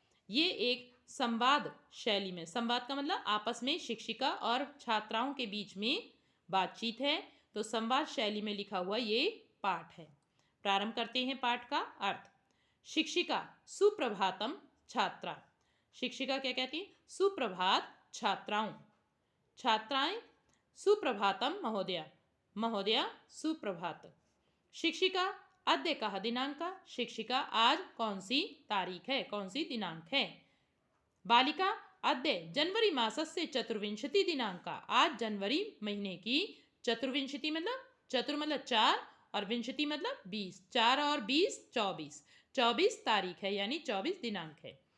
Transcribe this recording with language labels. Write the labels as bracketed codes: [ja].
[hi] ये एक संवाद शैली में, संवाद का मतलब आपस में शिक्षिका और छात्राओं के बीच में बातचीत है, तो संवाद शैली में लिखा हुआ ये पाठ है। प्रारंभ करते हैं पाठ का अर्थ। शिक्षिका [sa] सुप्रभातम छात्रा। [hi] शिक्षिका क्या कहती है? सुप्रभात छात्राओं। छात्राएं [sa] सुप्रभातम महोदया। [hi] महोदया सुप्रभात। [sa] शिक्षिका अद्य कः दिनांकः। [hi] शिक्षिका आज कौन सी तारीख है, कौन सी दिनांक है। [sa] बालिका अद्य जनवरी मासस्य चतुर्विंशति दिनांका। [hi] आज जनवरी महीने की चतुर्विंशति मतलब चतुर मतलब 4 और विंशति मतलब 20, 4 और 20 24 तारीख है, यानी 24 दिनांक है।